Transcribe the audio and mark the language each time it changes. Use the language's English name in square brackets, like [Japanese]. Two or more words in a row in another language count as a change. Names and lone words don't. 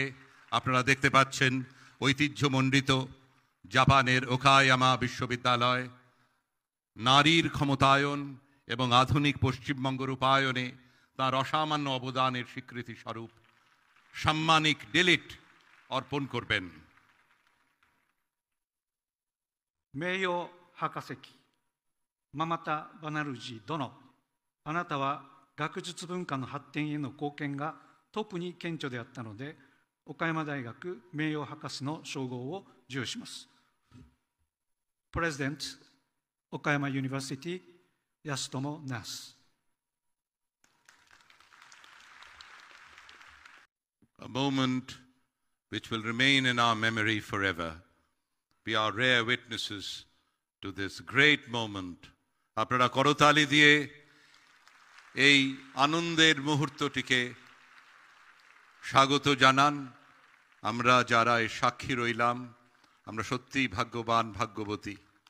[Bangla] আপনারা দেখতে পাচ্ছেন ঐতিহ্যমণ্ডিত জাপানের ওকায়ামা বিশ্ববিদ্যালয় নারীর ক্ষমতায়ন এবং আধুনিক পশ্চিমবঙ্গ রূপায়ণে তার অসামান্য অবদানের স্বীকৃতি স্বরূপ সাম্মানিক ডিলিট অর্পণ করবেন। [Japanese] 名誉博士記ママタ・バナルジー殿、あなたは学術文化の発展への貢献が特に顕著であったので、岡山大学名誉博士の称号を授与します。 [English] President Okayama University Yasutomo Nas. A moment which will remain in our memory forever. We are rare witnesses to this great moment. [Bangla] আপনারা করতালি দিয়ে এই আনন্দের মুহূর্তটিকে স্বাগত জানান। আমরা যারা এই সাক্ষী রইলাম, আমরা সত্যিই ভাগ্যবান, ভাগ্যবতী।